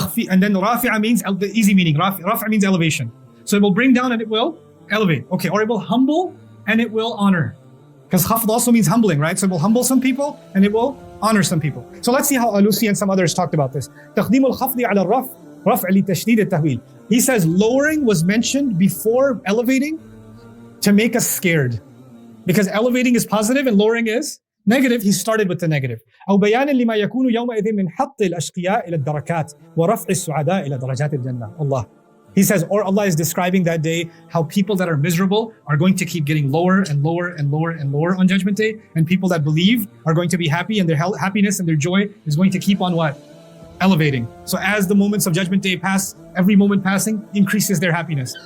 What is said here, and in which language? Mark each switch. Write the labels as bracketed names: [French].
[English] And then rafi'ah means the easy meaning. Rafi'ah means elevation. So it will bring down and it will elevate. Okay, or it will humble and it will honor. Because khafd also means humbling, right? So it will humble some people and it will honor some people. So let's see how Alusi and some others talked about this. [Arabic] تقديم الخفض على الرفع رفع لتشديد التهويل. [English] He says lowering was mentioned before elevating to make us scared. Because elevating is positive and lowering is negative. He started with the negative. [Arabic] أو بيانا لما يكون يومئذ من حط الأشقياء إلى الدركات ورفع السعداء إلى درجات الجنة. [English] Allah. He says, or Allah is describing that day, how people that are miserable are going to keep getting lower and lower and lower and lower on Judgment Day, and people that believe are going to be happy, and their happiness and their joy is going to keep on what? Elevating. So as the moments of Judgment Day pass, every moment passing increases their happiness.